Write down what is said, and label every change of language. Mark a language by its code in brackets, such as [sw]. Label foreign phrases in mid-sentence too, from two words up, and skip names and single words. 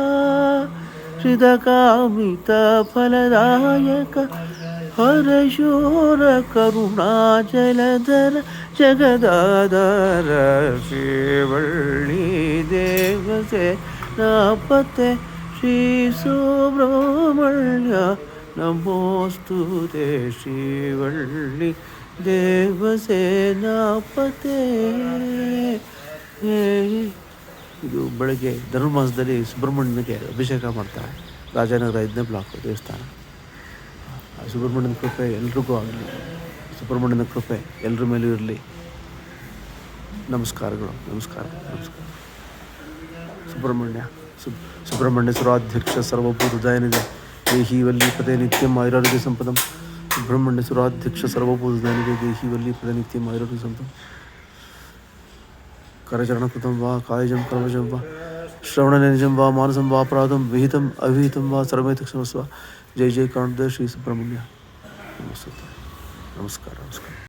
[sa] ಶ್ರಿತಕಾಮಿತ ಫಲದಾಯಕ ಹರಶೂರ ಕರುಣಾಚಲಧರ ಜಗದಾಧಾರ ಶ್ರೀವಳ್ಳಿ ದೇವಸೇನಾಪತೆ ಶ್ರೀ ಸುಬ್ರಹ್ಮಣ್ಯ ನಮೋಸ್ತುತೆ ಶ್ರೀವಳ್ಳಿ ದೇವಸೇನಾಪತೆ. [kn] ಇದು ಬೆಳಗ್ಗೆ ಧನುರ್ಮಾಸದಲ್ಲಿ ಸುಬ್ರಹ್ಮಣ್ಯನಿಗೆ ಅಭಿಷೇಕ ಮಾಡ್ತಾರೆ. ರಾಜನಗರ 5ನೇ ಬ್ಲಾಕ್ ದೇವಸ್ಥಾನ. ಸುಬ್ರಹ್ಮಣ್ಯನ ಕೃಪೆ ಎಲ್ರಿಗೂ ಆಗಲಿ. ಸುಬ್ರಹ್ಮಣ್ಯನ ಕೃಪೆ ಎಲ್ಲರ ಮೇಲೂ ಇರಲಿ. ನಮಸ್ಕಾರಗಳು. ನಮಸ್ಕಾರ. ನಮಸ್ಕಾರ. [sa] ಸುಬ್ರಹ್ಮಣ್ಯ ಸುರಾಧ್ಯಕ್ಷ ಸರ್ವಭೂತದಾಯನಿದೆ ದೇಹಿ ವಲ್ಲಿ ಪದೇ ನಿತ್ಯಂ ಆಯುರಾರೋಗ್ಯ ಸಂಪದಂ. ಸುಬ್ರಹ್ಮಣ್ಯ ಸುರಾಧ್ಯಕ್ಷ ಸರ್ವಭೂತದಾಯನಿದೆ ದೇಹಿ ವಲ್ಲಿ ಪದೇ ನಿತ್ಯಂ ಆಯುರಾರೋಗ್ಯ ಸಂಪದಂ. ಕರಚರಣಕೃತಂ ವಾ ಕಾಯಜಂ ಕರ್ಮಜಂ ವಾ ಶ್ರವಣನಿಜಂ ವಾ ಮಾನಸಂ ವಾ ಅಪರಾಧಂ ವಿಹಿತಂ ಅವಿಹಿತಂ ವಾ ಸರ್ವಮೇತ ಕ್ಷಮಸ್ವ. [kn] ಜೈ ಜೈ ಕಾಂತ ಶ್ರೀ ಸುಬ್ರಹ್ಮಣ್ಯ. ನಮಸ್ಕಾರ. ನಮಸ್ಕಾರ.